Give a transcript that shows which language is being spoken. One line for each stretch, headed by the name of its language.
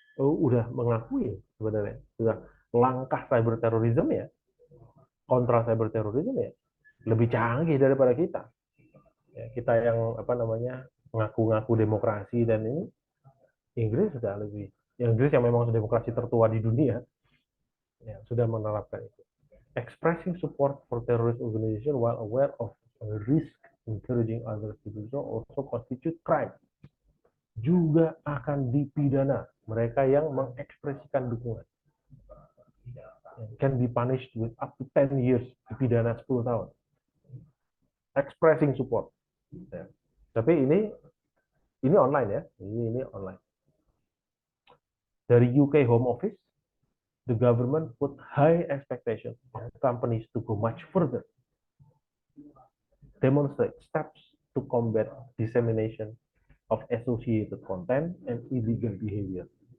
Indonesian: Udah mengakui sebenarnya sudah langkah cyber terrorism ya, kontra cyber terrorism ya, lebih canggih daripada kita. Ya, kita yang apa namanya mengaku-ngaku demokrasi dan ini Inggris sudah lebih. Inggris yang memang demokrasi tertua di dunia ya, sudah menerapkan itu.
English: Expressing support for terrorist organization while aware of risk encouraging others to do so also constitute crime.
Indonesian: Juga akan dipidana mereka yang mengekspresikan dukungan.
English: Can be punished with up to 10 years,
Indonesian: dipidana 10 tahun.
English: Expressing support. Ya.
Indonesian: Tapi ini online ya, ini online. Dari UK Home Office,
English: the government put high expectations on companies to go much further, demonstrate steps to combat dissemination of associated content and illegal behavior.